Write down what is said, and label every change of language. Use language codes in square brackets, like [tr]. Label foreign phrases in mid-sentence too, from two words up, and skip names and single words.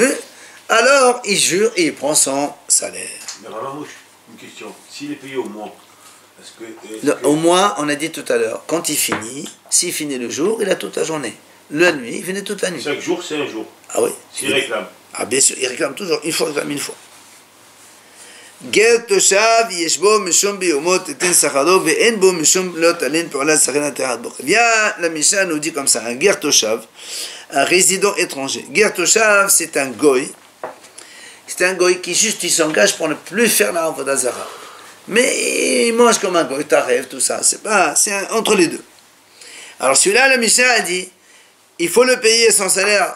[fr] Alors, il jure et il prend son salaire. Mais alors, une question. S'il est payé au mois, au mois, on a dit tout à l'heure, quand il finit, s'il finit le jour, il a toute la journée. La nuit, il finit toute la nuit. Chaque jour, c'est un jour. Ah oui. S'il réclame. Ah bien sûr, il réclame toujours. Il faut réclamer une fois. [he] גר תושב יש בו משום ביומות תתן שכרו ואין בו משום לא תלין פעולת שכרין תחת בו. [fr] Bien, la Mishnah nous dit comme ça, un [he] גר תושב, [fr] un résident étranger. [he] גר תושב, [fr] c'est un goy. C'est un goy qui juste il s'engage pour ne plus faire la [he] עבודה זרה. [fr] Mais il mange comme un goy, taref, tout ça. C'est entre les deux. Alors celui-là, la Mishnah a dit, il faut le payer son salaire.